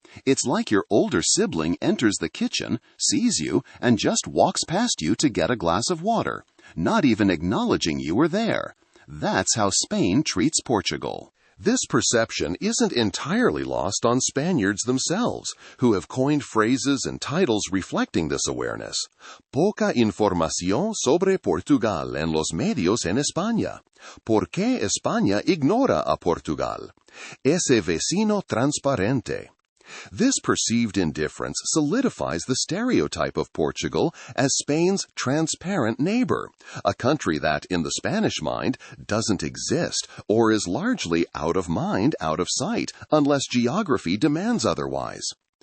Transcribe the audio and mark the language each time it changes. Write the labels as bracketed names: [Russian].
[English] It's like your older sibling enters the kitchen, sees you, and just walks past you to get a glass of water. not even acknowledging you were there. That's how Spain treats Portugal. This perception isn't entirely lost on Spaniards themselves, who have coined phrases and titles reflecting this awareness. [Spanish] Poca información sobre Portugal en los medios en España. ¿Por qué España ignora a Portugal? Ese vecino transparente. [English] This perceived indifference solidifies the stereotype of Portugal as Spain's transparent neighbor, a country that, in the Spanish mind, doesn't exist or is largely out of mind, out of sight, unless geography demands otherwise.